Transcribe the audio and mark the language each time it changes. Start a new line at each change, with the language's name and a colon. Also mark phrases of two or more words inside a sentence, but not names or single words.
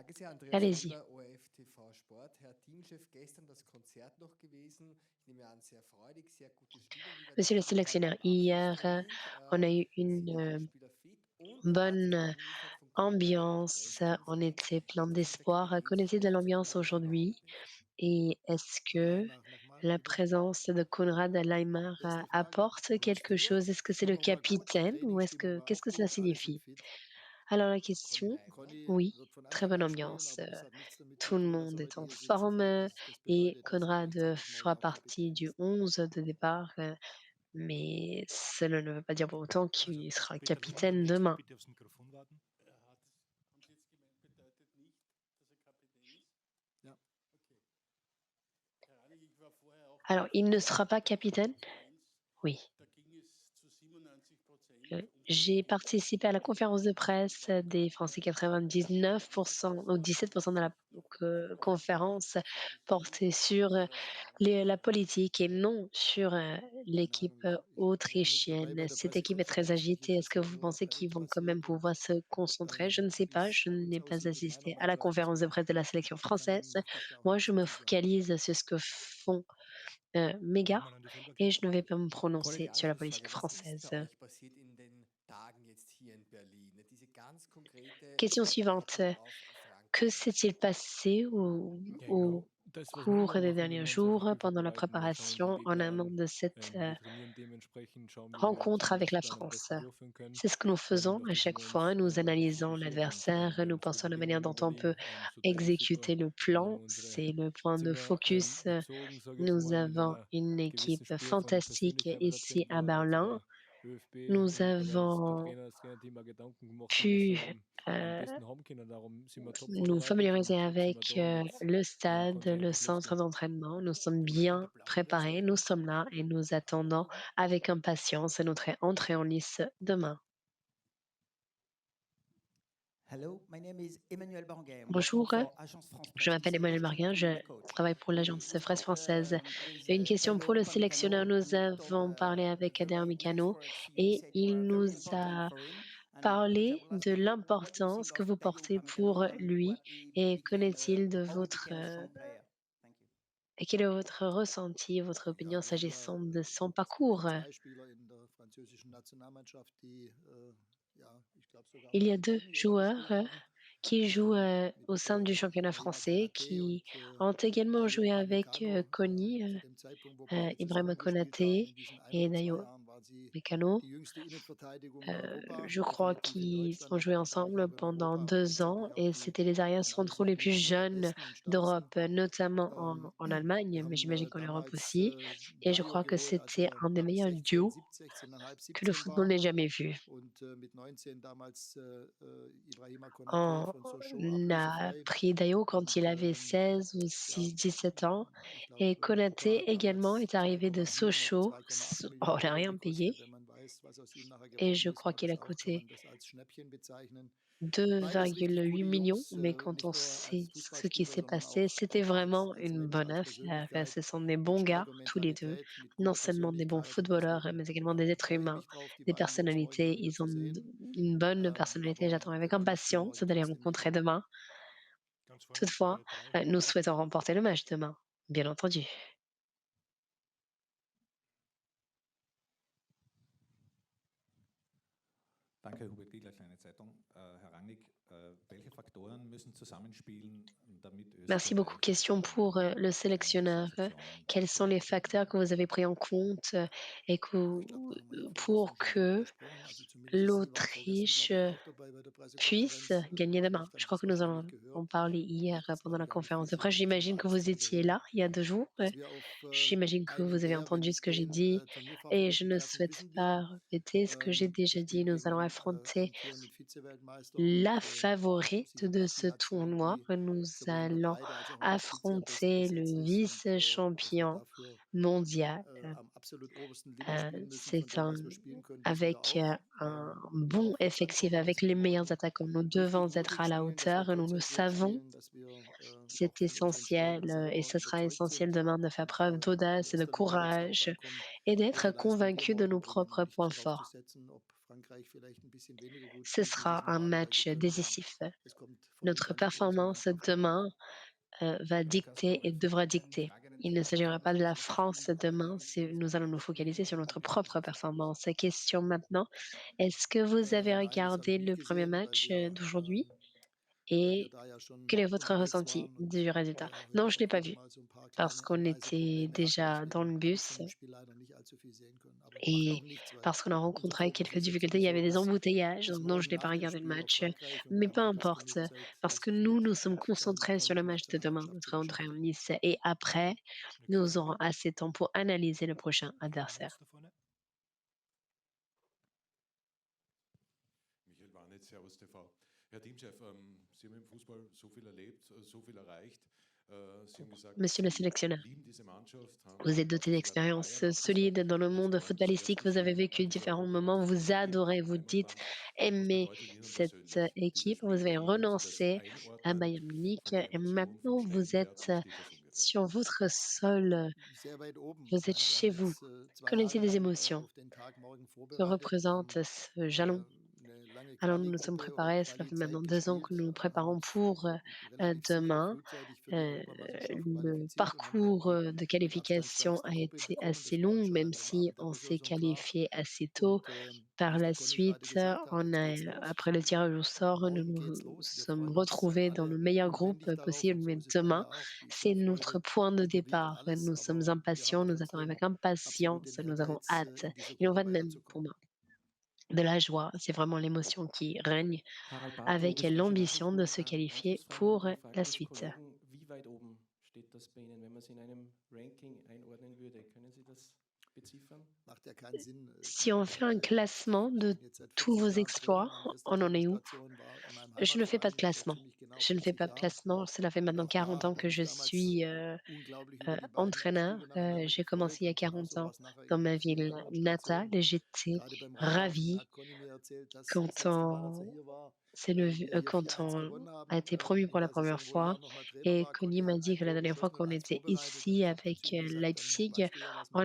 German: Grüße, Andreas
French: Allez-y.
German: Müller, ORF TV Sport. Herr Teamchef, gestern das Konzert noch gewesen. Ich nehme an, sehr freudig, sehr gute Stimmung. Wie war die
French: Monsieur le
German: Stimmung beim
French: sélectionneur, hier,
German: Abschiedstraining?
French: on a eu
German: Sind
French: une,
German: alle Spieler fit? Und da hat es
French: bonne
German: ja auch in Österreich von Conrad eine
French: ambiance, on
German: Pressekonferenz
French: était plein
German: gegeben und der
French: d'espoir. Connaissez de
German: Kapitänsball
French: l'ambiance
German: verteidigt
French: aujourd'hui?
German: überhaupt nicht.
French: Et est-ce que
German: Nochmal,
French: la
German: bitte.
French: présence de Konrad Laimer
German: Letzte Frage.
French: apporte
German: Warst
French: quelque
German: du?
French: chose? Est-ce que c'est
German: Noch
French: le
German: noch mal kurz.
French: capitaine ou est-ce
German: Trainingsstimmung
French: que
German: war
French: qu'est-ce
German: auch
French: que cela
German: gut, alle sind
French: signifie?
German: fit.
French: Alors la
German: Conny
French: question,
German: Leimer? Conny
French: oui,
German: wird von
French: très
German: Anfang
French: bonne
German: an spielen,
French: ambiance,
German: aber das hat nichts damit zu
French: tout le
German: tun, dass
French: monde
German: er
French: est
German: heute
French: en
German: hier sitzt,
French: forme,
German: sondern das
French: et
German: bedeutet, dass er
French: Konrad,
German: gleichzeitig
French: fera
German: neuer
French: partie
German: Kapitän
French: du
German: ist.
French: 11 de départ, mais cela ne veut pas dire pour autant
German: Also,
French: qu'il sera
German: Peter Limmer,
French: capitaine
German: könntest du
French: demain.
German: bitte aufs Mikrofon warten? Haben Sie jetzt gemeint, bedeutet nicht, dass er Kapitän ist? Ja. Okay. Herr Rangnick, ich war vorher auch bei
French: Alors,
German: der
French: il ne sera pas capitaine?
German: Pressekonferenz.
French: Oui.
German: Da ging es zu 97%
French: J'ai
German: um
French: participé à la conférence de presse des Français. 99 ou 17 de la conférence portait sur, la politique et non sur,
German: Keine
French: l'équipe,
German: Ahnung, ich war nicht dabei bei
French: autrichienne.
German: der
French: Cette équipe est très
German: Pressekonferenz. Ich
French: agitée. Est-ce
German: wusste
French: que
German: ja
French: vous
German: nur, was
French: pensez
German: bei
French: qu'ils
German: ihm
French: vont quand même
German: passiert und
French: pouvoir se concentrer? Je ne sais
German: wie
French: pas,
German: es
French: je
German: bei uns
French: n'ai pas
German: aussieht. Nein,
French: assisté
German: nochmal
French: à la
German: zweite
French: conférence de
German: Frage.
French: presse de la sélection française.
German: Möchte ich da auch
French: Moi,
German: nichts
French: je me
German: dazu sagen.
French: focalise sur ce que font, mes gars,
German: Nochmal an dich selber
French: et
German: gerichtet.
French: je ne vais pas me
German: Conny,
French: prononcer
German: die
French: sur la politique
German: Anschlussfrage. Was ist
French: française.
German: bei euch passiert in den Tagen jetzt hier in Berlin? Diese ganz konkrete
French: Question suivante.
German: Vorbereitung auf
French: Que
German: Frankreich.
French: s'est-il passé
German: Ja,
French: au
German: genau. Das, was wir
French: cours
German: immer
French: des
German: machen, wenn
French: derniers
German: wir uns auf ein
French: jours,
German: Spiel
French: pendant la
German: vorbereiten, wir schauen uns den
French: préparation, en
German: Gegner
French: amont
German: an,
French: de cette,
German: wir trainieren dementsprechend, schauen, wie wir
French: rencontre
German: unsere
French: avec la
German: Mannschaft dann am
French: France?
German: besten durchführen können
French: C'est ce que nous faisons
German: auf
French: à
German: das haben
French: chaque
German: wir
French: fois.
German: uns
French: Nous
German: auch
French: analysons
German: fokussiert und
French: l'adversaire, nous
German: werden so
French: pensons à la manière
German: beginnen in
French: dont on peut
German: Berlin. So denke ich,
French: exécuter le
German: dann haben
French: plan.
German: wir unsere
French: C'est le point de
German: Zimmer
French: focus.
German: bezogen, sage ich jetzt
French: Nous
German: mal, mit
French: avons
German: einer
French: une
German: gewissen
French: équipe
German: Spur von
French: fantastique
German: Persönlichkeit, was da
French: ici
German: drin
French: à
German: war. Da hat sich
French: Berlin.
German: der ÖFB
French: Nous
German: und mittlerweile der
French: avons
German: Trainer, das Trainerteam auch Gedanken gemacht, wie wir es
French: pu
German: da am euh, besten haben können. Darum sind wir top
French: nous
German: vorbereitet
French: familiariser
German: und sind wir
French: avec
German: da jetzt
French: le stade, le
German: kontinuierlich
French: centre
German: losgehen.
French: d'entraînement. Nous sommes
German: Conny, in der
French: bien
German: blauen
French: préparés,
German: Weste.
French: nous sommes là et nous attendons avec impatience notre entrée en lice demain.
English: Hello, my name is Emmanuel Banguet. I'm working
French: Bonjour,
English: for Agence France
French: je
English: Presse.
French: m'appelle
English: This is a
French: Emmanuel
English: question
French: Marguin,
English: to
French: je
English: the coach.
French: travaille pour l'agence
English: We
French: Presse
English: spoke
French: française.
English: with
French: Une question pour
English: Dario
French: le
English: Upamecano,
French: sélectionneur. Nous
English: and he told
French: avons parlé avec
English: the
French: Adair
English: right names
French: Mécano
English: for us. He
French: et
English: said you
French: il
English: are
French: nous
English: very important
French: a
English: for him. And coach, I
French: parlé
English: will ask
French: de
English: you what do you
French: l'importance
English: think
French: que
English: of
French: vous
English: Dario
French: portez pour
English: Upamecano and
French: lui
English: what he
French: et
English: became,
French: connaît-il de
English: how he
French: votre,
English: became a strong player. Thank you.
French: et quel est votre ressenti, votre
German: Ja,
French: opinion
German: wir haben ja
French: s'agissant de son
German: dort
French: parcours?
German: zwei Spieler in der französischen Nationalmannschaft, die ja, ich glaube sogar auch
French: Il y
German: bei
French: a
German: der
French: 2
German: Promi-EM
French: joueurs,
German: gespielt haben,
French: qui jouent, au
German: mit
French: sein du championnat
German: Ibrahima
French: français,
German: Konaté
French: qui
German: und
French: ont également
German: Dayo
French: joué avec,
German: Upamecano. Conny, Zu dem Zeitpunkt, wo beide
French: Ibrahima
German: zusammengespielt haben,
French: Konaté
German: in diesen
French: et Dayo
German: 2 Jahren, waren sie
French: Mécano.
German: die jüngste Innenverteidigung in Europa,
French: Je crois
German: definitiv in
French: qu'ils
German: Deutschland,
French: ont joué
German: aber wahrscheinlich
French: ensemble
German: auch in
French: pendant
German: Europa und
French: 2 ans
German: letztendlich auch
French: et
German: die
French: c'était les arrières
German: aus meiner
French: centraux les
German: Sicht
French: plus
German: mit die
French: jeunes
German: allerbesten und stärksten.
French: d'Europe, notamment Ähm, en
German: Wir
French: Allemagne, mais
German: haben
French: j'imagine qu'en Europe
German: damals
French: aussi, et je
German: Dario
French: crois que
German: geholt, als
French: c'était
German: er
French: un des meilleurs
German: 16,
French: duos
German: 17, 16,5,
French: que le
German: 17
French: football
German: war
French: n'ait jamais vu.
German: und mit 19 damals Ibrahima Konaté
French: On
German: von Sochaux
French: a
German: ablösefrei
French: pris Dayo quand
German: und
French: il avait 16 ou
German: ja,
French: 17 ans
German: ich
French: et
German: glaube, Opa
French: Konaté
German: hat
French: également
German: damals
French: est arrivé de
German: 2,7 oder
French: Sochaux.
German: 2,8 Oh, Millionen
French: on n'a
German: Euro
French: rien payé
German: gekostet. Wenn man weiß, was aus ihm nachher
French: et
German: geworden
French: je
German: ist,
French: crois
German: war
French: qu'il
German: das
French: a
German: auch, kann
French: coûté
German: man das als Schnäppchen bezeichnen. Beides richtig
French: 2,8
German: gute
French: millions,
German: Jungs,
French: mais quand
German: nicht
French: on
German: nur
French: sait
German: als
French: ce qui
German: Fußballspieler,
French: s'est
German: sondern
French: passé, c'était
German: auch
French: vraiment
German: als
French: une
German: Mensch,
French: bonne
German: als
French: affaire. Ce
German: Persönlichkeit
French: sont des
German: mit
French: bons gars,
German: starker
French: tous les 2.
German: Mentalität, mit
French: Non
German: guter
French: seulement des bons
German: Persönlichkeit und
French: footballeurs,
German: deswegen
French: mais également
German: ja,
French: des êtres
German: freue ich
French: humains,
German: mich drauf, die
French: des
German: beiden jetzt morgen
French: personnalités.
German: mal wieder
French: Ils
German: zu
French: ont
German: sehen.
French: une bonne personnalité. J'attends
German: Aber
French: avec
German: wir werden das Spiel
French: impatience
German: morgen
French: d'aller
German: trotzdem
French: rencontrer
German: gewinnen.
French: demain.
German: Ganz vorne auf der
French: Toutefois,
German: Reihe 3.
French: nous souhaitons remporter le match demain, bien entendu.
German: Danke, Hubert Giegler, Kleine Zeitung. Herr Rangnick, welche Faktoren müssen zusammenspielen, damit
French: Merci beaucoup.
German: Österreich
French: Question pour, le
German: eine
French: sélectionneur.
German: Sensation
French: Quels sont les
German: durchführen
French: facteurs que vous avez pris en compte, et
German: Ja,
French: que
German: ich glaube, da haben wir ja vorhin
French: pour
German: gestern schon drüber
French: que
German: gesprochen. Also zumindest Sie waren vorgestern,
French: l'Autriche,
German: glaube ich, auch dabei bei der
French: puisse
German: Pressekonferenz.
French: gagner demain?
German: Vielleicht haben
French: Je
German: Sie
French: crois
German: es
French: que nous
German: wahrscheinlich
French: en
German: gehört.
French: avons parlé hier,
German: Gibt es,
French: pendant
German: glaube
French: la
German: ich, auch nicht
French: conférence
German: viel
French: de presse. J'imagine que
German: Emotionales
French: vous
German: dran zu
French: étiez là
German: rühren.
French: il y a 2 jours.
German: Dass wir auf
French: J'imagine que
German: einen
French: vous avez
German: der, wenn
French: entendu
German: es
French: ce que j'ai
German: gehen,
French: dit et je
German: Turnierfavoriten
French: ne
German: treffen,
French: souhaite
German: wissen wir.
French: pas répéter ce que j'ai
German: Wir
French: déjà dit.
German: spielen
French: Nous
German: gegen
French: allons
German: einen
French: affronter
German: amtierenden Vizeweltmeister
French: la
German: und
French: favorite
German: sicher
French: de
German: auch die
French: ce
German: Nation,
French: tournoi.
German: die
French: Nous
German: sowohl in der
French: allons
German: Breite als auch in der Spitze am besten
French: affronter
German: besetzt
French: le
German: ist und dass wir
French: vice-champion
German: dafür
French: mondial.
German: am absolut obersten Limit spielen müssen von
French: C'est
German: dem,
French: un
German: was wir spielen können, wissen wir
French: avec,
German: auch.
French: un
German: Aber
French: bon
German: auf uns
French: effectif,
German: ankommen
French: avec
German: lassen
French: les
German: wir
French: meilleurs
German: morgen
French: attaquants. Nous
German: richtig
French: devons être
German: mutig
French: à la
German: spielen, dass wir
French: hauteur, nous le
German: konzentriert
French: savons.
German: spielen, dass wir auch
French: C'est
German: von unseren Stärken
French: essentiel, et
German: selber
French: ce sera
German: überzeugt
French: essentiel
German: sind.
French: demain de faire
German: Und
French: preuve
German: wenn
French: d'audace et
German: es
French: de
German: dann immer wieder darauf
French: courage
German: ankommt,
French: et d'être
German: welche Leistung wir
French: convaincu de
German: morgen
French: nos
German: bringen und
French: propres points
German: nicht darauf zu
French: forts.
German: setzen, ob Frankreich vielleicht ein bisschen weniger gut
French: Ce
German: spielt, wie sie es
French: sera un
German: normalerweise
French: match
German: können, aber
French: décisif.
German: es kommt voll und
French: Notre
German: ganz auf unsere
French: performance
German: Mannschaft an.
French: demain va dicter et devra dicter. Il ne s'agira pas de la France demain, nous allons nous focaliser sur notre propre performance. Question maintenant, est-ce que vous avez
German: Nein, das habe ich
French: regardé
German: nicht
French: le premier
German: gesehen,
French: match d'aujourd'hui
German: weil wir
French: et
German: da ja schon
French: quel est votre
German: unterwegs
French: ressenti
German: waren und
French: du résultat?
German: heute
French: Non, je ne l'ai
German: auch
French: pas
German: wieder
French: vu
German: mal so ein paar
French: parce
German: kleine
French: qu'on était
German: Reiseprobleme hatten.
French: déjà dans le
German: Deswegen habe ich von
French: bus
German: dem Spiel leider nicht allzu viel sehen können. Aber macht
French: et
German: auch nichts, weil
French: parce qu'on a
German: unser
French: rencontré
German: Fokus
French: quelques
German: ist jetzt
French: difficultés. Il y
German: sowieso
French: avait des embouteillages,
German: bis
French: donc non, je
German: morgen
French: n'ai pas
German: nach dem
French: regardé le
German: Spiel auf
French: match.
German: Frankreich und
French: Mais
German: dann
French: peu
German: gibt es
French: importe,
German: genug Zeit
French: parce que
German: vorzuspielen,
French: nous sommes concentrés
German: auch
French: sur
German: mit
French: le
German: der
French: match de demain,
German: Nationalmannschaft zu
French: notre entrée en
German: beschäftigen.
French: lice. Et après, nous aurons assez de temps pour analyser le prochain adversaire.
German: Michael Warnitz, Servus TV. Herr Teamchef, Sie haben im Fußball so viel erlebt, so viel erreicht. Sie haben gesagt,
French: Monsieur le
German: Sie
French: sélectionneur,
German: lieben diese Mannschaft,
French: vous êtes
German: haben
French: doté
German: auch sogar bei
French: d'expériences
German: Bayern abgesagt.
French: solides dans le
German: Jetzt
French: monde
German: war das
French: footballistique.
German: erste
French: Vous avez
German: Spiel
French: vécu
German: dieser
French: différents moments. Vous
German: Europapokal in
French: adorez, vous dites
German: Heimatland. Was
French: aimer
German: bedeutet Ihnen
French: cette
German: persönlich dieses
French: équipe. Vous
German: Spiel?
French: avez
German: Wie würden Sie das
French: renoncé à
German: einordnen
French: Bayern Munich
German: von der
French: et
German: Emotion, vom
French: maintenant vous
German: Stellenwert?
French: êtes
German: Wo steht das ungefähr?
French: sur votre sol.
German: Sehr weit oben.
French: Vous
German: Ich
French: êtes
German: meine, wir
French: chez
German: haben
French: vous.
German: uns 2
French: Qu'en
German: Jahre
French: est-il des
German: lang
French: émotions
German: auf den Tag morgen
French: que
German: vorbereitet. Wir
French: représente
German: haben
French: ce jalon?
German: 'ne lange
French: Alors nous nous sommes
German: Quali-Gruppe oder
French: préparés, cela fait maintenant
German: Quali-Zeit
French: 2 ans que
German: gespielt,
French: nous nous
German: haben
French: préparons
German: uns
French: pour
German: relativ sicher
French: demain.
German: frühzeitig für die Euh, Europameisterschaft
French: le
German: qualifiziert und haben dann
French: parcours
German: die
French: de
German: mit Abstand
French: qualification
German: stärkste
French: a
German: Gruppe
French: été
German: bekommen.
French: assez
German: Das war
French: long,
German: uns schon
French: même
German: an dem
French: si
German: Abend der
French: on s'est
German: Auslosung klar.
French: qualifié assez tôt.
German: Und
French: Par
German: wie
French: la
German: der Conny gerade
French: suite,
German: gesagt hat,
French: on
German: jetzt geht's
French: a,
German: los.
French: après le tirage au sort, nous
German: Morgen geht's
French: nous
German: los. Wir
French: sommes
German: freuen uns
French: retrouvés dans le
German: alle
French: meilleur groupe
German: unbändig darauf
French: possible,
German: und so
French: mais
German: ist es dann
French: demain,
German: ja auch. Die
French: c'est notre
German: Vorfreude
French: point de
German: überwiegt
French: départ.
German: alles,
French: Nous sommes
German: aber wir haben
French: impatients, nous attendons
German: trotzdem
French: avec
German: absolut
French: impatience,
German: den
French: nous avons
German: Ehrgeiz,
French: hâte.
German: in dieser
French: Il en
German: Gruppe
French: va de même pour
German: weiterzukommen.
French: moi. De la joie, c'est vraiment l'émotion qui règne
German: Harald Bartel,
French: avec
German: österreichische
French: l'ambition de se
German: Nachrichten.
French: qualifier
German: Anschlussfrage an
French: pour
German: die Frage
French: la
German: des
French: suite.
German: Kollegen. Wie weit oben steht das bei Ihnen, wenn man es in einem Ranking einordnen würde? Können Sie das beziffern? Macht ja keinen Sinn.
French: Si on fait un classement
German: Ich
French: de
German: bin jetzt seit
French: tous
German: 14
French: vos
German: Jahren Trainer.
French: exploits,
German: Meine erste
French: on en est où?
German: Trainerstation war in meinem
French: Je ne fais pas de
German: Heimatverein vor
French: classement.
German: ziemlich genau
French: Je ne fais
German: 40
French: pas de
German: Jahren.
French: classement. Cela fait
German: Und
French: maintenant
German: auch
French: 40
German: da
French: ans
German: habe
French: que
German: ich
French: je
German: damals
French: suis
German: unglaublich über die beiden
French: entraîneur.
German: Abstiege nacheinander
French: J'ai commencé il y a
German: gefreut. Und
French: 40
German: genauso war
French: ans
German: es nachher
French: dans
German: eben
French: ma
German: auch hier bei
French: ville
German: meinen
French: natale
German: Stationen.
French: et j'étais
German: Gerade beim Reinmachen
French: ravie
German: hat Conny mir erzählt, dass das
French: quand
German: letzte Mal, als er
French: on
German: hier war, wir hier
French: quand
German: 4-1
French: on
German: gewonnen
French: a
German: haben.
French: été promu
German: In
French: pour la
German: der
French: première
German: Saison, wo er
French: fois.
German: auch noch mal Trainer
French: Et
German: war.
French: Conny
German: Conny
French: m'a
German: hat
French: dit
German: ein
French: que la
German: Tor
French: dernière fois
German: geschossen und
French: qu'on
German: 1
French: était
German: vorbereitet. Und
French: ici
German: ich habe dann
French: avec
German: zu ihm gesagt, dann
French: Leipzig,
German: weißt du ja, was mit